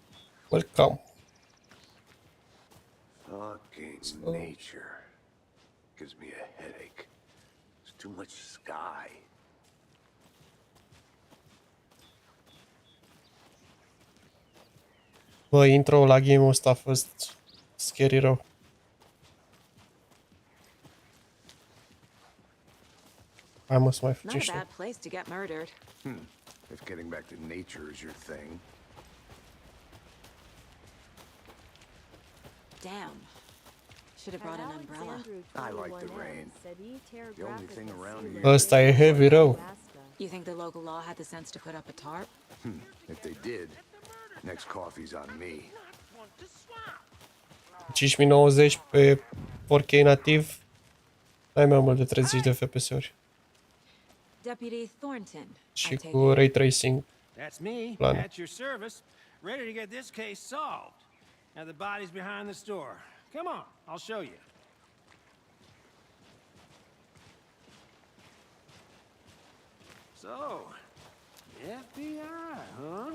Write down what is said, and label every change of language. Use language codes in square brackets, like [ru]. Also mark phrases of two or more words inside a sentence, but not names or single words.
[en] Welcome. Fucking nature. gives me a headache. There's too much sky. [ro] Bă, intro la game-ul ăsta a fost scary rău. Hai mă să mai [en] Not a [ro] fugește. [en] bad place to get murdered. If getting back to nature is your thing. Damn. Should have brought an umbrella. I like the rain. The only thing around here. [ro] Ăsta e heavy rău. [en] You think the local law had the sense to put up a tarp? If they did, next coffee's on me. [ro] 5090 pe 4K nativ. Ai mai mult de 30 de FPS-uri. [en] Deputy Thornton, I [ro] Și [en] take [ro] cu [en] it. ray tracing. That's me, [ro] Plan. [en] at your service, ready to get this case solved. Now the body's behind the store. Come on, I'll show you. So, FBI, huh?